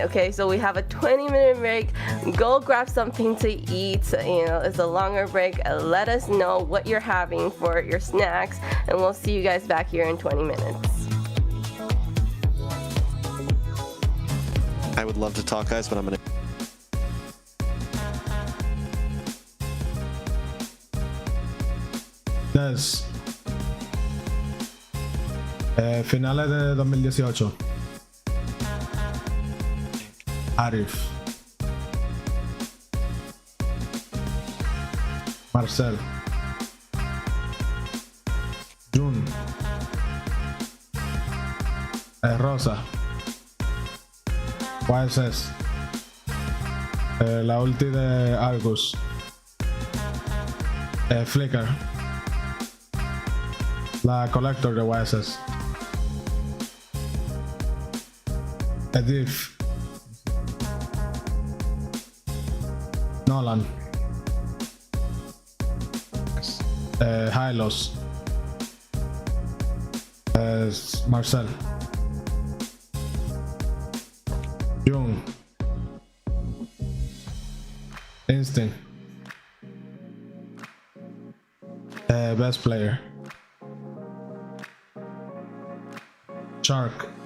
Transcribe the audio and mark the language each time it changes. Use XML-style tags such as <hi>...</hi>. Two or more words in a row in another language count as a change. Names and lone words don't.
<en>Okay, so we have a 20-minute break. Go grab something to eat. You know, it's a longer break. Let us know what you're having for your snacks, and we'll see you guys back here in 20 minutes. I would love to talk, guys, but I'm gonna.</en> <es>Finales de 2018. Arif. Marcel. Jun. Rosa. YSS. La ulti de Argus. Flicker. La Collector de YSS. Edith. Nolan. Hylos. Marcel. Jung.</es> <en>Instinct. Best player. Shark.</en>